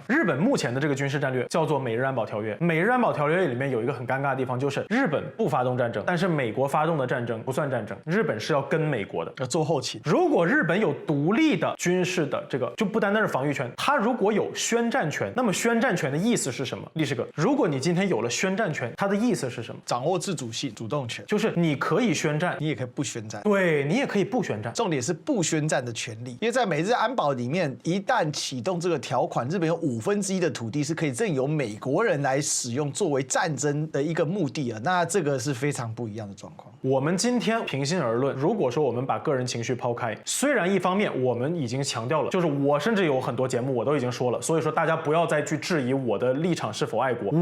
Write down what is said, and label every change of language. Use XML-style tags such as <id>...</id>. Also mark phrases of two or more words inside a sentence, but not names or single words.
<zh>日本目前的這個軍事戰略叫做美日安保條約。美日安保條約裡面有一個很尷尬的地方，就是日本不發動戰爭，但是美國發動的戰爭不算戰爭，日本是要跟美國的，要做後勤。如果日本有獨立的軍事的這個，就不單單是防禦權，它如果有宣戰權，那麼宣戰權的意思是什麼？歷史哥，如果你今天有了宣戰權，它的意思是什麼？掌握自主性、主動權，就是你可以宣戰，你也可以不宣戰。对，你也可以不宣戰。重點是不宣戰的權利，因為在美日安保裡面，一旦啟動這個條款，日本有1/5的土地是可以任由美國人來使用作為戰爭的一個目的啊。那這個是非常不一樣的狀況。我們今天平心而論，如果說我們把個人情緒拋開，雖然一方面我們已經強調了，就是我甚至有很多節目我都已經說了，所以說大家不要再去質疑我的立場是否愛國。</zh>